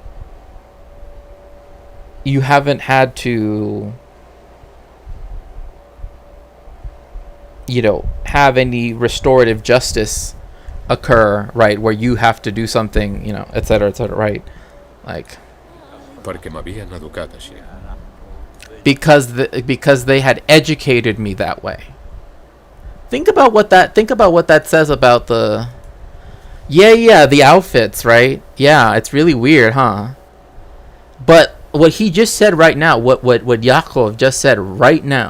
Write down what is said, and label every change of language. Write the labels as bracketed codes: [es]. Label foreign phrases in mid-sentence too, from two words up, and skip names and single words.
[en] You haven't had to, you know, have any restorative justice occur, right, where you have to do something, you know, etc., right? Like, [ca] Perquè m'havien educat així. [en] Because they had educated me that way. Think about what that says about the the outfits, right? Yeah, it's really weird, huh? But what he just said right now, what Yaakov just said right now.